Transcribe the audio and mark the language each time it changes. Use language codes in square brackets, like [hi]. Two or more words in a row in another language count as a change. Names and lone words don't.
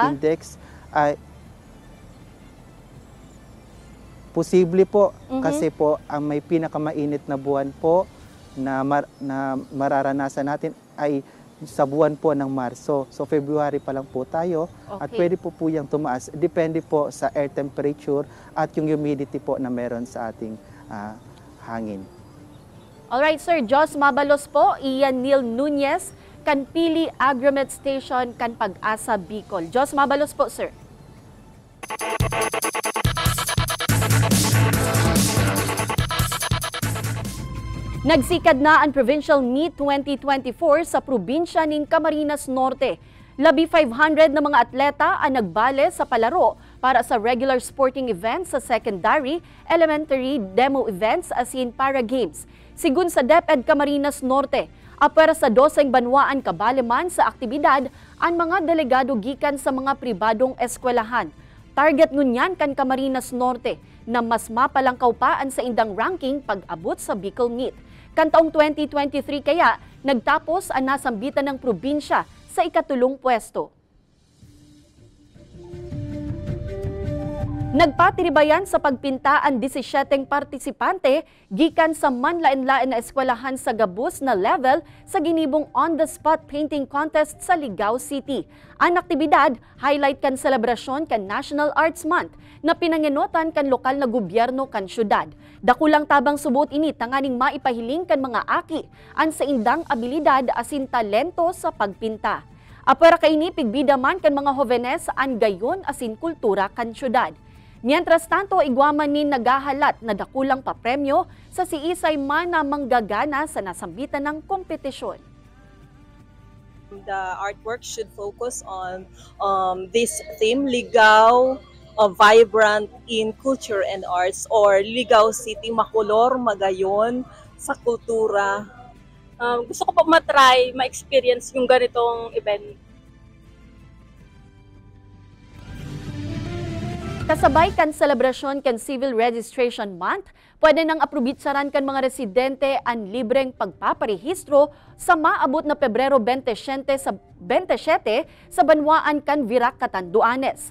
[tl] Heat index ay posible po kasi po ang may pinakamainit na buwan po na mararanasan natin ay sa buwan po ng Marso. So February pa lang po tayo at pwede po yung tumaas. Depende po sa air temperature at yung humidity po na meron sa ating hangin. [bik] Alright, sir. Jos Mabalos po, Ian Neil Nunez, Kanpili Agromet Station, kan Pag-asa, Bicol. Jos Mabalos po, sir. Nagsikad na ang Provincial Meet 2024 sa probinsya ng Camarines Norte. 1,500 na mga atleta ang nagbale sa palaro para sa [en] regular sporting events [bik] sa secondary, elementary, [en] demo events as in para games. [bik] Sigun sa DepEd Camarines Norte, apera sa 12 banwaan kabaleman sa aktibidad ang mga delegado gikan sa mga pribadong eskwelahan. Target ngunyan kan Camarines Norte na mas mapalangkaw pa ang sa indang ranking pag-abot sa Bicol Meet. Kantaong 2023 kaya, nagtapos ang nasambitan ng probinsya sa ikatulong pwesto. Nagpatiribayan sa pagpinta ang 17 partisipante gikan sa manlain-lain na eskwelahan sa gabus na level sa ginibong [en] on-the-spot painting contest [bik] sa Ligao City. Ang aktibidad, highlight kan selebrasyon kan National Arts Month na pinangenotan kan lokal na gobyerno kan syudad. Dakulang tabang subot ini tanganing maipahiling kan mga aki ang sa indang abilidad asin talento sa pagpinta. Apera kaini pigbida man kan mga hovenes ang gayon asin kultura kan syudad. Mientras tanto, igwaman ni nagahalat na dakulang papremyo sa siisay man na manggagana sa nasambitan ng kompetisyon. [en] The artwork should focus on this theme, Ligao, vibrant in culture and arts, or Ligao City, [bik] makulor, magayon sa kultura. [tl] Gusto ko po matry, [en] ma-experience yung ganitong event. [bik] Kasabay kan selebrasyon kan Civil Registration Month, pwede nang aprobitsaran kan mga residente ang libreng pagpaparehistro sa maabot na Pebrero 27 sa Banwaan kan Virac, Catanduanes.